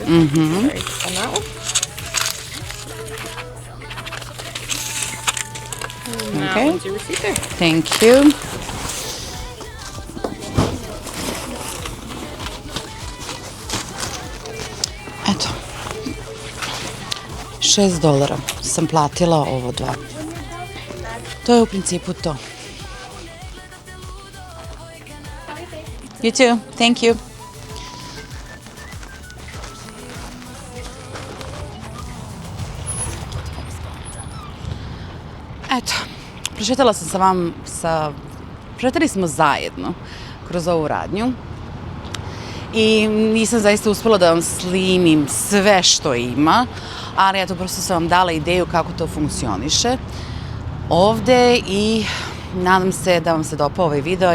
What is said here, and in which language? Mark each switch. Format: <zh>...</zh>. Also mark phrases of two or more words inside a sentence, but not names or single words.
<en>Sorry, just on that one. And that Okay. one's your receipt there. Thank you.</en> <sr>Eto. $6 sam platila ovo dva. To je u principu to.</sr> <en>You too. Thank you.</en> <sr>Eto, prošetali smo zajedno kroz ovu radnju i nisam zaista uspela da vam snimim sve što ima, ali eto, prosto sam vam dala ideju kako to funkcioniše ovde i nadam se da vam se dopao ovaj video.</sr>